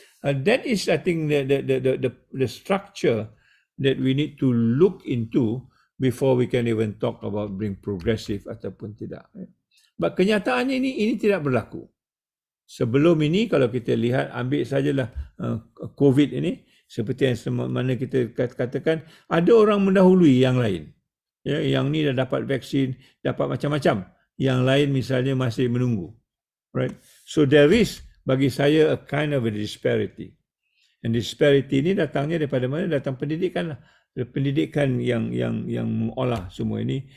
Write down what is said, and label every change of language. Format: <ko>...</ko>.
<en>That is, I think, the structure that we need to look into before we can even talk about being progressive</en> <ms>ataupun tidak. But kenyataannya ini tidak berlaku. Sebelum ini, kalau kita lihat, ambil sajalah COVID ini, seperti yang mana kita katakan, ada orang mendahului yang lain. Yang ni dah dapat vaksin, dapat macam-macam. Yang lain misalnya masih menunggu.</ms> <en>Right? So there is,</en> <ms>bagi saya,</ms> <en>a kind of a disparity.</en> <ms>And disparity ini datangnya daripada mana? Datang pendidikan lah. Pendidikan yang mengolah semua ini.</ms>